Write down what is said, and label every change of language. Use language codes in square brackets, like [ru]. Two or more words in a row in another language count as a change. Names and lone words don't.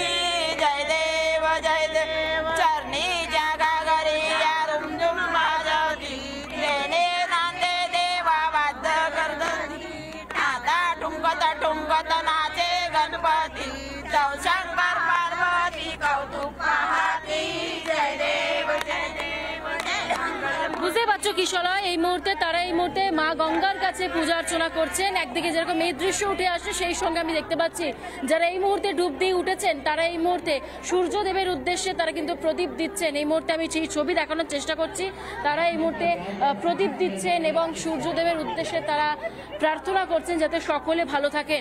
[mr] जय देव चरणी जागा घरी या रुमझुम वाजवती, लेणे नांदे देवा वाद्य करती, नादा ठुमकत नाचे गणपती, शंकर पार्वती कौतुक पाहती। जय देव [bn] বুঝতে পারছো কিশোরা, এই মুহূর্তে তারা এই মুহূর্তে মা গঙ্গার কাছে পূজা অর্চনা করছেন। একদিকে যেরকম এই দৃশ্য উঠে আসছে, সেই সঙ্গে আমি দেখতে পাচ্ছি যারা এই মুহূর্তে ডুব দিয়ে উঠেছেন, তারা এই মুহূর্তে সূর্যদেবের উদ্দেশ্যে তারা কিন্তু প্রদীপ দিচ্ছেন। এই মুহূর্তে আমি সেই ছবি দেখানোর চেষ্টা করছি। তারা এই মুহূর্তে প্রদীপ দিচ্ছেন এবং সূর্যদেবের উদ্দেশ্যে তারা প্রার্থনা করছেন যাতে সকলে ভালো থাকেন।